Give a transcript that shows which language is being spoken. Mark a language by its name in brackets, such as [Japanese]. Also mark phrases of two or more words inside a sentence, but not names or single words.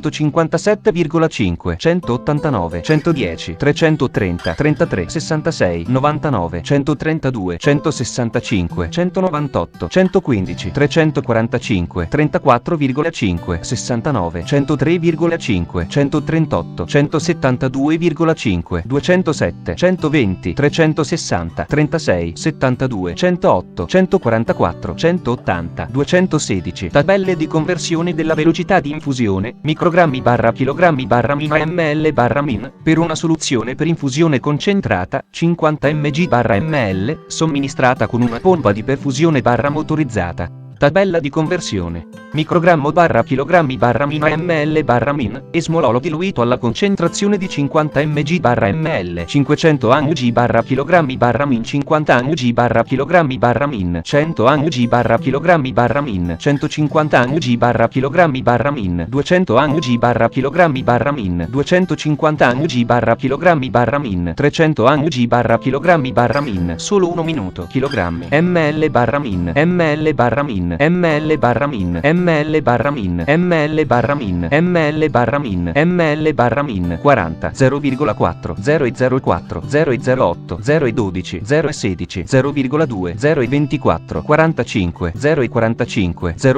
[Italian] 157,5, 189, 110, 330, 33, 66, 99, 132, 165, 198, 115, 345, 34,5, 69, 103,5, 138, 172,5, 207, 120, 360, 36, 72, 108, 144, 180, 216. Tabelle di conversione della velocità di infusione, microgrammi barra chilogrammi barra min ml barra min, per una soluzione per infusione concentrata, 50 mg barra ml, somministrata con una pompa di perfusione barra motorizzata. Tabella di conversione. Microgrammo barra chilogrammi barra min ml barra min, esmololo diluito alla concentrazione di 50 mg barra ml, 500 mg barra chilogrammi barra min, 50 mg barra chilogrammi barra min, 100 mg barra chilogrammi barra min, 150 mg barra chilogrammi barra min, 200 mg barra chilogrammi barra min, 250 mg barra chilogrammi barra min, 300 mg barra chilogrammi barra min, solo 1 minuto, chilogrammi, ml barra min, ml barra min, ml barra min, ml barra min, ml barra min, ml barra min, ml barra min, 40, 0,4, 0,04, 0,08, 0,12, 0,16, 0,2, 0,24, 45, 0,45,